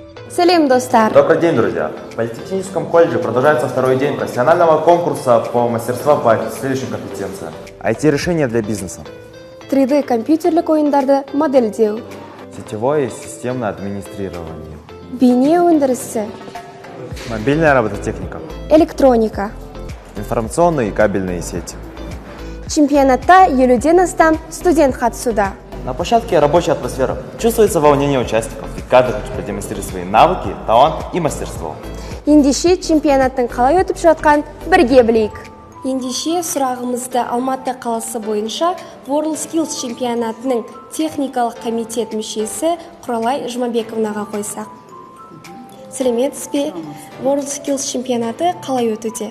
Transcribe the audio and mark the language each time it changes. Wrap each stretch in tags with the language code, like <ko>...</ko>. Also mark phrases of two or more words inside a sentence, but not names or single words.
<kk>Салем, достар!</kk> <ru>Добрый день, друзья! В Политехническом колледже продолжается второй день профессионального конкурса по мастерству по следующим компетенциям. IT-решения для бизнеса.</ru> <kk>3D компьютерлік ойындарды модельдеу.</kk> <ru>Сетевое и системное администрирование.</ru> <kk>Бейне өндірісі.</kk> <ru>Мобильная робототехника. Электроника. Информационные и кабельные сети.</ru> <kk>Чемпионатта 50-ден астам студент қатысуда.</kk> <ru>На площадке рабочая атмосфера. Чувствуется волнение участников, ведь каждый хочет продемонстрировать свои навыки, талант и мастерство.</ru> <kk>Ендеше чемпионаттың қалай өтіп жатқан бірге білейік. Ендеше сұрағымызды Алматы қаласы бойынша WorldSkills чемпионатының техникалық комитет мүшесі Құралай Жұмабековнаға қойсақ. Сәлеметсіз бе? WorldSkills чемпионаты қалай өтуде?</kk>